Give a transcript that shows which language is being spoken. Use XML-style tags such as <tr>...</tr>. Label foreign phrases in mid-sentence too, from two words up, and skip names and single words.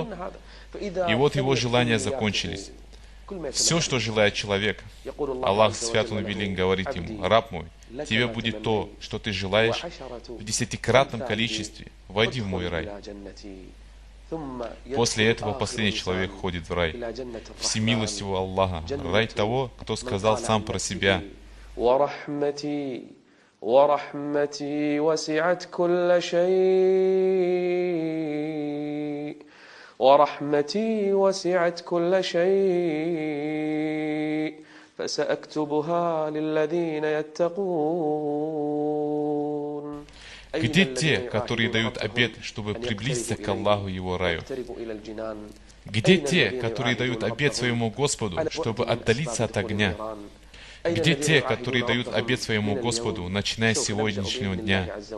<ru>И вот его желания закончились. Все, что желает человек, Аллах, свят он велик, говорит ему: «Раб мой, тебе будет то, что ты желаешь, в 10-кратном количестве. Войди в мой рай». После этого последний человек входит в рай. Всемилостивого Аллаха, рай того, кто сказал сам про себя:</ru> <ar>ورحمتي وسعت كل شيء ورحمتي وسعت كل شيء فسأكتبها للذين يتقون.</ar> <ru>Где те, которые дают обет, чтобы приблизиться к Аллаху и его раю? Где те, которые дают обет своему Господу, чтобы отдалиться от огня? Где те, которые дают обет своему Господу, начиная с сегодняшнего дня?</ru>